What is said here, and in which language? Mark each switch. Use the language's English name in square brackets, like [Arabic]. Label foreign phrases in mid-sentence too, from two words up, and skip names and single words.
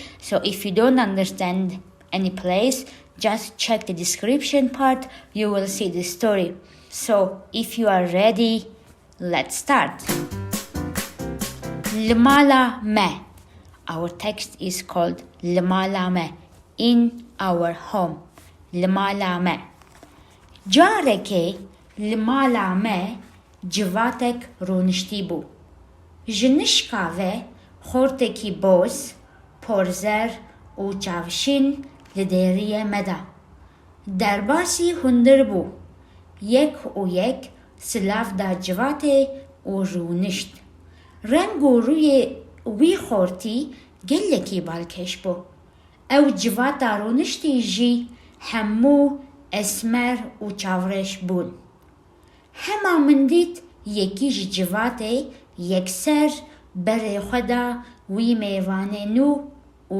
[English] So if you don't understand any place, just check the description part, you will see the story. So if you are ready, let's start. [Kurdish] Limala me. [English] Our text is called [Kurdish] Limala me. [English] In our home. [Kurdish] Limala me. Jareke limala me jivatek runishti bu. Jnishka ve khorteki boz porzer u chavshin lideriye meda. Derbasi hundir bu. Yek u yek سلاف دا جواته و رونشت رنگ و روی وی خورتی گلکی بالکش بو او جواتا رونشتی جی همو اسمر و چاورش بون هما من دید یکیش جواته یکسر بر خدا وی میوانه نو و